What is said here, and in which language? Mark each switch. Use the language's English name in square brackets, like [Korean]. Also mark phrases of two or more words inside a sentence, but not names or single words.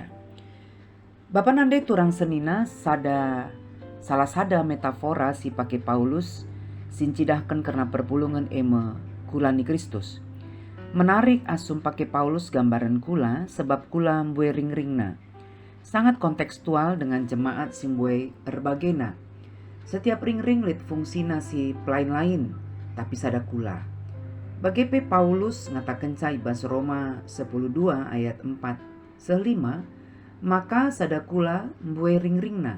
[Batak Karo] Bapa nande turang senina salah sada metafora si pake Paulus sincidahkan karena perpulungan eme kula ni Kristus. Menarik asum pake Paulus gambaran kula sebab kula mbue ring-ringna. [Indonesian] Sangat kontekstual dengan jemaat [Batak Karo] simbue erbagena. Setiap ring-ring lit [Indonesian] fungsina si pelain lain [Batak Karo] tapi sada kula. Bagepe Paulus ngatakan cai bas Roma 10:2 ayat 4 se-5 maka sada kula mbue ring-ringna.